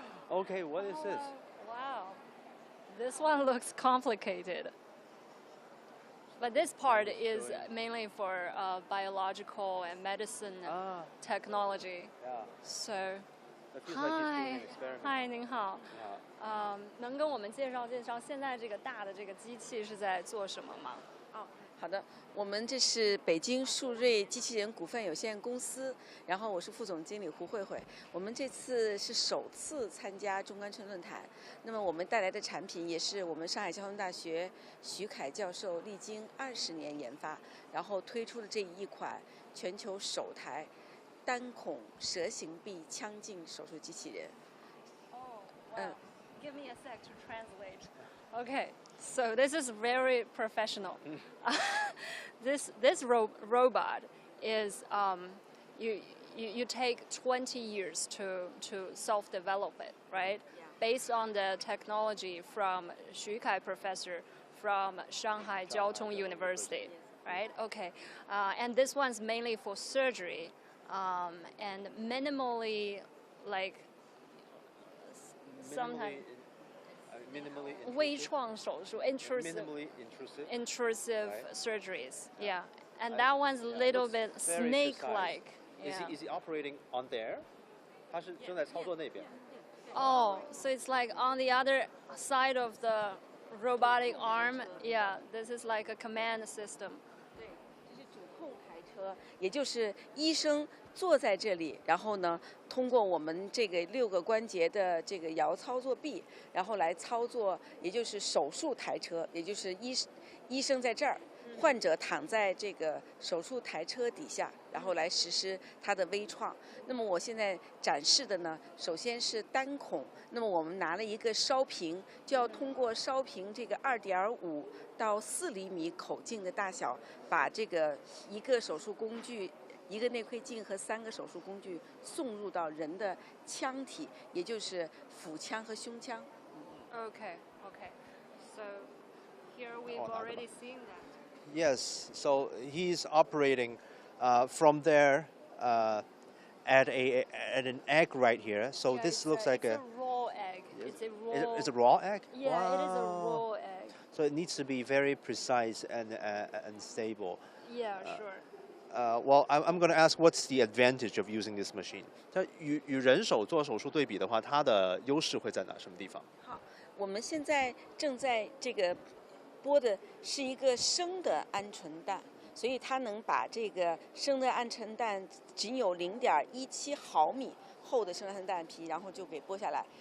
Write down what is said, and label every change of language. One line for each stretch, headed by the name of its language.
English: Okay, what is this? Wow. This one looks complicated. But this part is mainly for biological and medicine technology. Yeah. So, It feels like he's doing an experiment.
Chinese: 嗨，您好。 Yeah. 能跟我们介绍现在这个大的这个机器是在做什么吗？好的，我们这是北京树瑞机器人股份有限公司，然后我是副总经理胡慧慧。我们这次是首次参加中关村论坛，那么我们带来的产品也是我们上海交通大学徐凯教授历经20年研发，然后推出的这一款全球首台单孔蛇形臂腔镜手术机器人。
English: Give me a sec to translate. Okay, so this is very professional. This robot is you take 20 years to self-develop it, right? Yeah. Based on the technology from Xu Kai professor from Shanghai Jiaxin University, right? Okay, and this one's mainly for surgery and minimally like sometimes. Minimally
Chinese: 微创手术
English: minimally intrusive. intrusive Right. surgeries, yeah, and that one's a Yeah, little looks bit very snake-like. Is Yeah. he operating on there?
Chinese: 他是正在操作那边。
English: Oh, so it's like on the other side of the robotic arm. Yeah, this is like a command system.
Chinese: 对，这是主控台车，也就是医生坐在这里，然后呢，通过我们这个6个关节的这个摇操作臂，然后来操作，也就是手术台车，也就是医生在这儿，患者躺在这个手术台车底下，然后来实施它的微创。那么我现在展示的呢，首先是单孔，那么我们拿了一个烧瓶，就要通过烧瓶这个2.5到4厘米口径的大小，把这个一个手术工具。一个内窥镜和3个手术工具送入到人的腔体，也就是腹腔和胸腔。
English: Okay, okay. So here we've already seen that. Yes, so he's operating from there at an egg right here. So Yeah, this looks like it's a raw egg. It's a raw. It's a raw egg. Yeah, Wow. it is a raw egg. So it needs to be very precise and stable. Yeah, sure. Well, I'm going to ask, what's the advantage of using this machine?
Chinese: 它与人手做手术对比的话，它的优势会在哪？什么地方？好，我们现在正在这个播的是一个生的鹌鹑蛋，所以它能把这个生的鹌鹑蛋仅有0.17毫米厚的生鹌鹑蛋皮，然后就给剥下来。